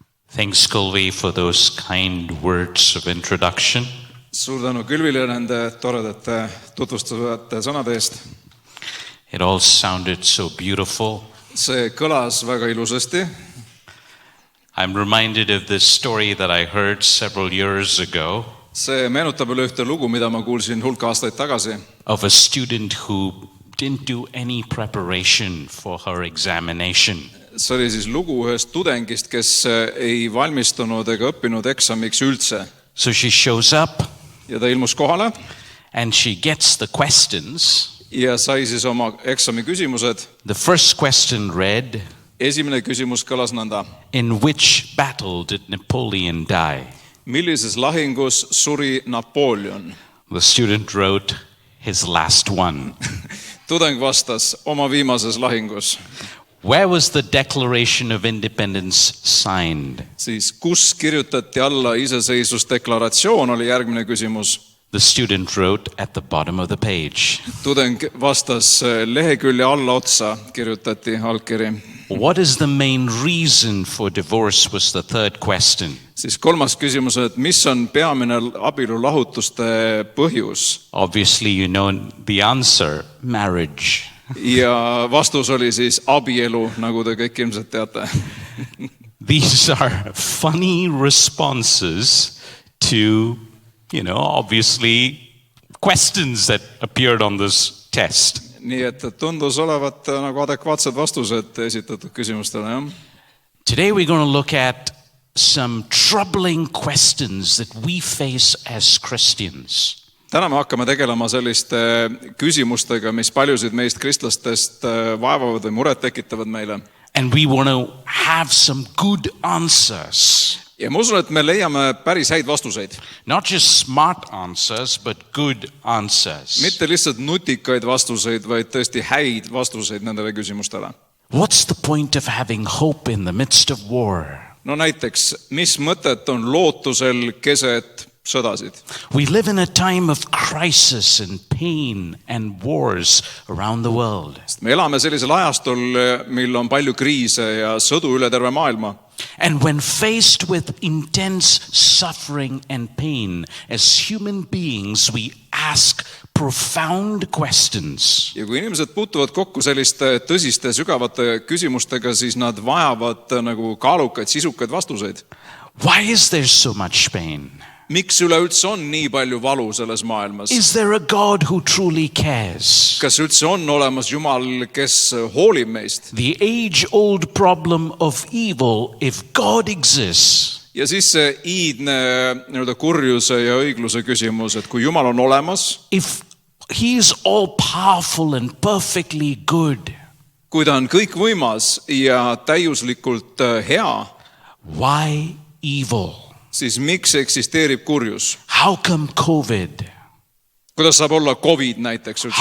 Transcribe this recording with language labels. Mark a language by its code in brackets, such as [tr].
[en] Thanks, Gulvi, for those kind words of introduction. [et] Suur tänu Külvile nende toredate tutvustusvate sõnade eest. [en] It all sounded so beautiful. [et] See kõlas väga ilusasti. [en] I'm reminded of this story that I heard several years ago. [et] See meenutab üle ühte lugu, mida ma kuulsin hulk aastaid tagasi. [en] Of a student who didn't do any preparation for her examination. [et] See oli siis lugu ühest tudengist, kes ei valmistunud ega õppinud eksamiks üldse. [en] So she shows up. [et] Ja ta ilmus kohale. [en] And she gets the questions. [et] Ja sai siis oma eksami küsimused. [en] The first question read. [et] Esimene küsimus kõlas nõnda. [en] In which battle did Napoleon die? [et] Millises lahingus suri Napoleon? [en] The student wrote his last one. [et] Tudeng vastas oma viimases lahingus. [en] Where was the Declaration of Independence signed? [et] Siis kus kirjutati alla iseseisvusdeklaratsioon oli järgmine küsimus. [en] The student wrote at the bottom of the page. [et] Tudeng vastas lehekülje alla otsa kirjutati allkiri. [en] What is the main reason for divorce was the third question. [et] Siis kolmas küsimus, et mis on peamine abielulahutuste põhjus? [en] Obviously you know the answer, marriage. [et] Ja vastus oli siis abielu, nagu te kõik ilmselt teate. [en] These are funny responses to, obviously questions that appeared on this test. [et] Nii et tundus olevat nagu adekvaatsed vastused esitatud küsimustele. [en] Today we're going to look at some troubling questions that we face as Christians. [et] Täna me hakkame tegelema selliste küsimustega, mis paljusid meist kristlastest vaevavad või muret tekitavad meile. [en] And we want to have some good answers. [et] Ja ma usun, et me leiame päris häid vastuseid. [en] Not just smart answers, but good answers. [et] Mitte lihtsalt nutikaid vastuseid, vaid tõesti häid vastuseid nendele küsimustele. [en] What's the point of having hope in the midst of war? [et] No näiteks, mis mõtet on lootusel keset sõdasid. [en] We live in a time of crisis and pain and wars around the world. [et] Me elame sellisel ajastul, mil on palju kriise ja sõdu üle terve maailma. [en] And when faced with intense suffering and pain, as human beings, we ask profound questions. [et] Ja kui inimesed puutuvad kokku selliste tõsiste sügavate küsimustega, siis nad vajavad nagu kaalukaid, sisukaid vastuseid. [en] Why is there so much pain? [et] Miks üleüldse on nii palju valu selles maailmas? [en] Is there a God who truly cares? [et] Kas üldse on olemas Jumal, kes hoolib meist? [en] The age-old problem of evil, if God exists, [et] Ja siis see iidne kurjuse ja õigluse küsimus, et kui Jumal on olemas, [en] if he is all-powerful and perfectly good, [et] kui ta on kõikvõimas ja täiuslikult hea, [en] why evil? [et] siis miks eksisteerib kurjus? [en] How come COVID? [et] Kuidas saab olla COVID näiteks üldse